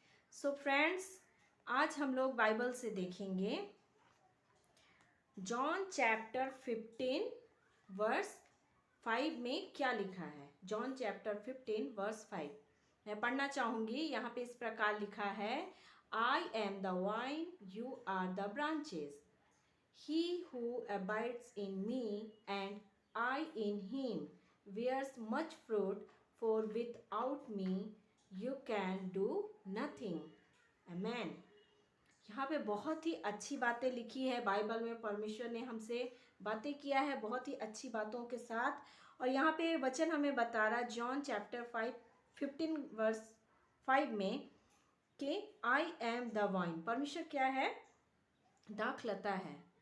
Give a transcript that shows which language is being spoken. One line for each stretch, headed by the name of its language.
Hindi: So friends, आज हम लोग बाइबल से देखेंगे जॉन चैप्टर 15 वर्स 5 में क्या लिखा है। जॉन चैप्टर 15 वर्स 5 मैं पढ़ना चाहूँगी। यहाँ पे इस प्रकार लिखा है,
English: I am the vine, you are the branches. He who abides in me and I in him bears much fruit, for without me you can do nothing. Amen.
Hindi: यहाँ पे बहुत ही अच्छी बातें लिखी है बाइबल में। परमेश्वर ने हमसे बातें किया है बहुत ही अच्छी बातों के साथ। और यहाँ पे वचन हमें बता रहा है जॉन चैप्टर 15 वर्स 5 में कि
English: I am the vine.
Hindi: परमेश्वर क्या है? दाखलता है।